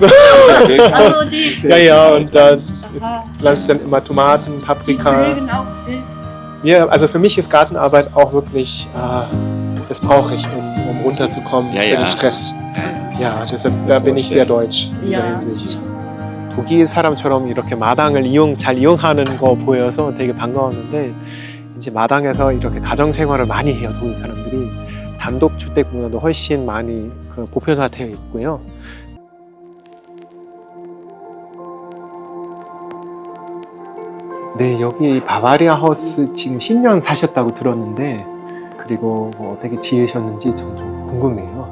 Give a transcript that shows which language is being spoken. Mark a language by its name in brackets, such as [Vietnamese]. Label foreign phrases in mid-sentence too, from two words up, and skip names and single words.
[German] Also sie, Ja, und da aha, pflanze ich dann immer Tomaten, sie Paprika. pflegen auch selbst. Ja, also für mich ist Gartenarbeit auch wirklich, das brauche ich, um runterzukommen Ja, für ja. den Stress. Ja, deshalb da bin ich sehr deutsch in der Ja. Hinsicht. [Korean] 독일 사람처럼 이렇게 마당을 잘 이용하는 거 보여서 되게 반가웠는데 이제 마당에서 이렇게 가정 생활을 많이 해요, 독일 사람들이. 단독 주택 문화도 훨씬 많이 보편화되어 있고요. 네, 여기 바바리아 하우스 지금 10년 사셨다고 들었는데 그리고 뭐 어떻게 지으셨는지 좀 궁금해요.